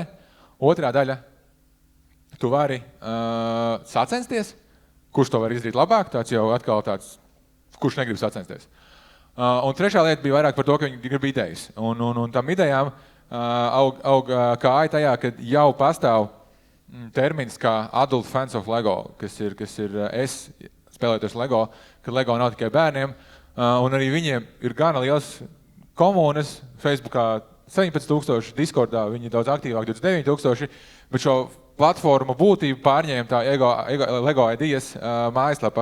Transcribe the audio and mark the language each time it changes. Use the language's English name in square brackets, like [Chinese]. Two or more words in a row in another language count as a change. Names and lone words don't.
[Latvian] Otrā daļa, tu vari sacensties, kurš to var izdarīt labāk, tāds jau atkal tāds, kurš negrib sacensties. Un trešā lieta bija vairāk par to, ka viņi grib idejas. Un tam idejām aug kāja tajā, ka jau pastāv termins kā [English] adult fans of LEGO, [Latvian] kas ir es spēlētos LEGO, kad LEGO nav tikai bērniem, un arī viņiem ir gana liels komunas, Facebookā 17,000, Discordā viņi daudz aktīvāk 29,000, bet šo platformu būtību pārņēma tā LEGO idejas mājaslapa.